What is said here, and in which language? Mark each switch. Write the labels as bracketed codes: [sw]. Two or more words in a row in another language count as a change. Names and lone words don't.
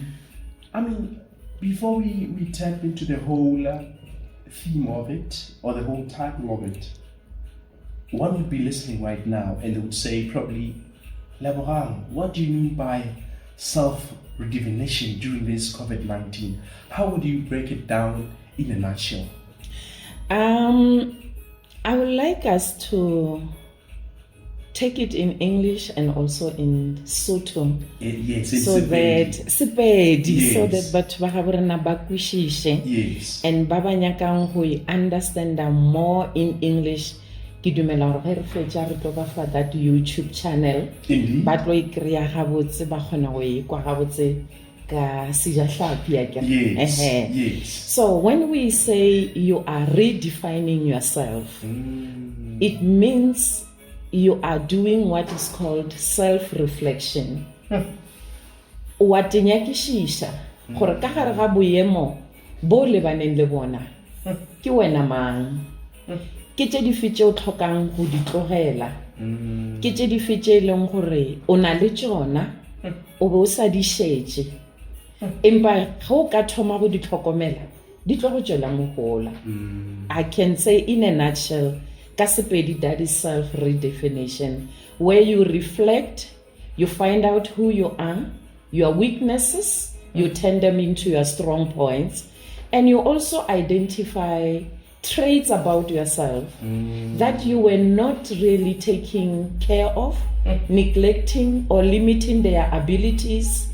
[en] I mean, before we tap into the whole theme of it, or the whole title of it, one would be listening right now and they would say probably, Leborang, what do you mean by self-redefinition during this COVID-19? How would you break it down in a nutshell? I would like us to take it in English and also in Sotho. Yes, so that [nso] Sepedi, [en] so that [nso] batho ba habo rena ba kwishishe. [en] Yes. [nso] And ba ba nyakang go [en] understand more in English [nso] ke dumela gore ge re fetša re tlo ba fa [en] that YouTube channel Indeed. [nso] ba tlo ikry-a gabotse ba kgona go ekwa gabotse ka sejahlapi ya kere. [en] Yes. Ehe. Yes. So when we say you are redefining yourself, it means you are doing what is called self-reflection. [nso] Wa tenyakishisha gore ka gare ga boemo bo lebaneng le bona ke wena mang, ke tše dife tše o tlhokang go di tlogela, ke tše dife tše e leng gore o na le tšona o be o sa di šetše, empa ge o ka thoma go di tlhokomela di tlo go tšwela mogola. [en] I can say in a nutshell, [nso] ka Sepedi, [en] that is self-redefinition, where you reflect, you find out who you are, your weaknesses, you turn them into your strong points, and you also identify traits about yourself that you were not really taking care of, neglecting or limiting their abilities.